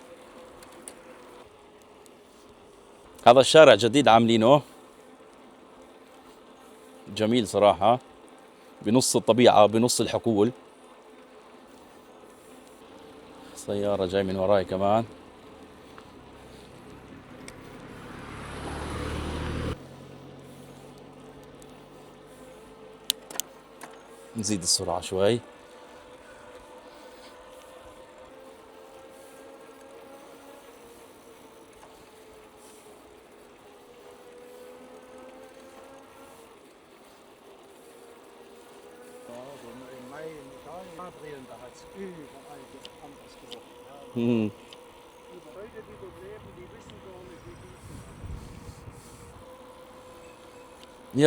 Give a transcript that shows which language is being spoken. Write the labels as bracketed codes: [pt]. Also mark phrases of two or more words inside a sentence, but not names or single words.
[ar] هذا الشارع جديد عاملينه، جميل صراحة، بنص الطبيعة بنص الحقول. سيارة جاي من وراي كمان. نزيد السرعة شوي. [de] Ja, so im Mai in Italien, Gabriel, da hat es überall anders gerochen. Ja. مم. Die Leute, die dort leben, die wissen gar nicht, wie gut es ist.